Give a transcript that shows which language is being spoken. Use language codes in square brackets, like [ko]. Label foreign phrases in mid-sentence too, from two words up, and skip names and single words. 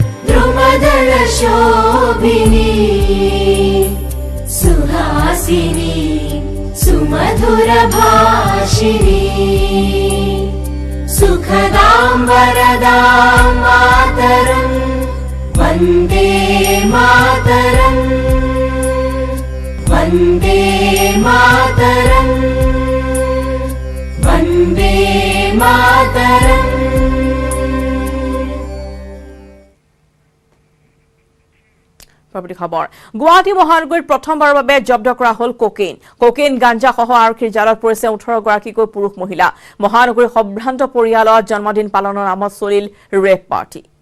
[sa] द्रुमदलशोभिनी सुहासिनी सुमधुरभाषिणी सुखदां वरदां मातरम् वन्दे मातरम् वन्दे मातरम् वन्दे मातरम् [as] পৰৱৰ্তী খবৰ গুৱাহাটী মহানগৰীত প্ৰথমবাৰৰ বাবে জব্দ কৰা হ'ল কোকেইন গাঞ্জা সহ আৰক্ষীৰ জালত পৰিছে 18 গৰাকীকৈ পুৰুষ মহিলা মহানগৰীৰ সম্ভ্ৰান্ত পৰিয়ালৰ জন্মদিন পালনৰ নামত চলিল ৰেপ পাৰ্টি